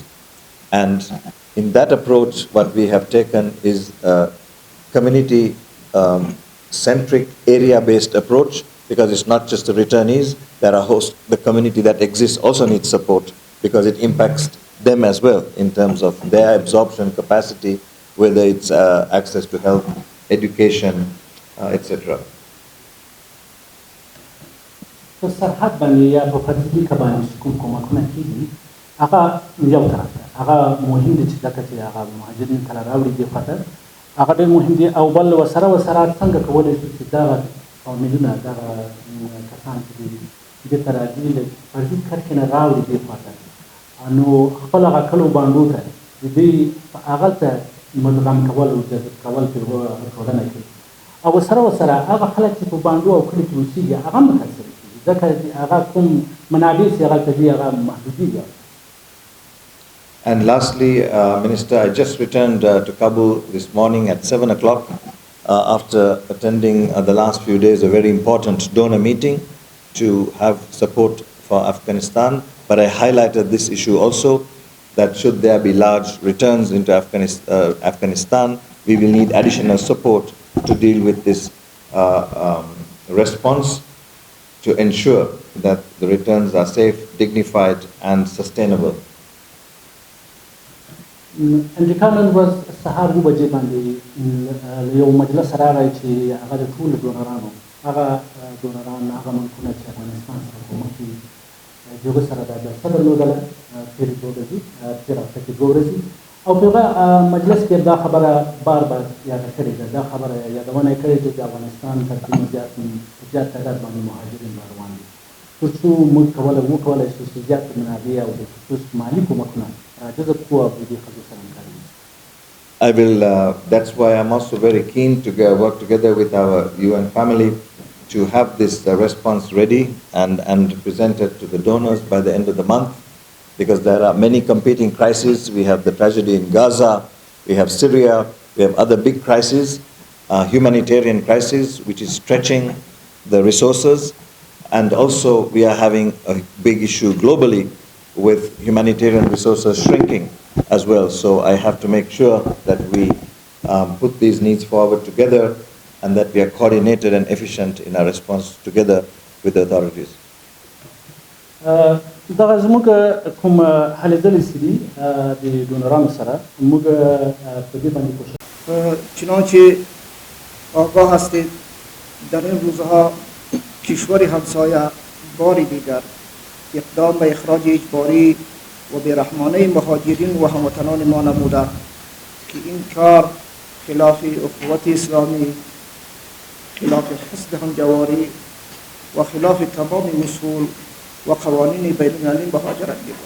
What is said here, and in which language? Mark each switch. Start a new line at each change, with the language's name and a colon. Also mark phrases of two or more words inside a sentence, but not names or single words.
English: And in that approach, what we have taken is a community-centric, area-based approach, because it's not just the returnees, there are the community that exists also needs support, because it impacts them as well in terms of their absorption capacity, whether it's access to health, education, etc.
Pashto: په سرحد باندې یا په فردي کې باندې کوم کومکونه کېږي هغه یو طرف ده هغه مهم دي چې ځکه چې هغه مهاجرین کله راوړي دې خواته هغه ډېر مهم دي او بل ورسره څنګه کولی شو چې دغه فامیلونه دغه کسان چې دې ته راځي له فردي کرښې نه راوړي دې خواته نو خپل هغه کلو بانډو ته د دوی هغه ته مدغم کول او جذب کول پرې ټولنه کې او ورسره هغه خلک چې په بانډو او کلي کې اوسېږي هغه متاثر
English: And lastly, Minister, I just returned to Kabul this morning at 7 o'clock after attending the last few days a very important donor meeting to have support for Afghanistan. But I highlighted this issue also, that should there be large returns into Afghanistan, we will need additional support to deal with this response, to ensure that the returns are safe, dignified, and sustainable.
Pashto: امریکا نن ورځ سهار 9 بجې باندې یو مجلس راغی چې هغه د ټولو ډونرانو هغه ملکونه چې افغانستان سره کومک کوي د هغو سره دا جلسه درلودله تېرې 2 ورځې تېره هفته کې 2 ورځې او په هغه مجلس کې دا خبره بار یاده کړې ده دا خبره یادونه یې کړې ده چې افغانستان تر کومه زیات تعداد باندې مهاجرین روان دي تر څو موږ وکولی شو چې زیات منابع او د خصوص مالي کومکونه راجذب کړو او د دې ښځو سره همکاري وکړو.
English: That's why I'm also very keen to work together with our UN family to have this response ready and presented to the donors by the end of the month, because there are many competing crises. We have the tragedy in Gaza, we have Syria, we have other big crises, humanitarian crisis which is stretching the resources, and also we are having a big issue globally with humanitarian resources shrinking as well. So I have to make sure that we put these needs forward together and that we are coordinated and efficient in our response together with the authorities.
Pashto: دغه زموږ کوم هلې ځلې چې دي د ډونرانو سره موږ په دې باندې کوشش
Persian: چنانچه آگاه هستید در این روزها کشور همسایه باری دیگر اقدام به اخراج اجباری و بیرحمانه مهاجرین و هموطنان ما نموده که این کار خلاف اخوت اسلامی، خلاف حسن همجواری و خلاف تمام اصول و قوانین بین المللی مهاجرت میباشد.